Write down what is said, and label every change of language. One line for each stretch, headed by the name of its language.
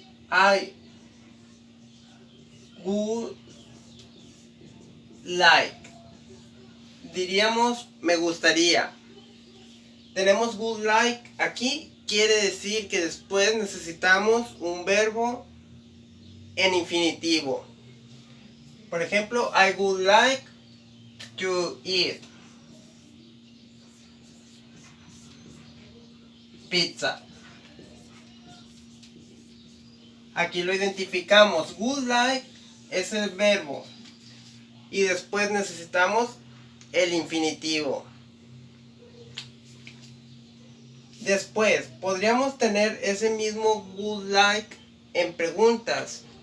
English: I would like.
Spanish: Diríamos me gustaría. Tenemos would like aquí, quiere decir que después necesitamos un verbo en infinitivo. Por ejemplo,
English: I would like to eat pizza.
Spanish: Aquí lo identificamos. Would like es el verbo y después necesitamos el infinitivo. Después, podríamos tener ese mismo would like en preguntas.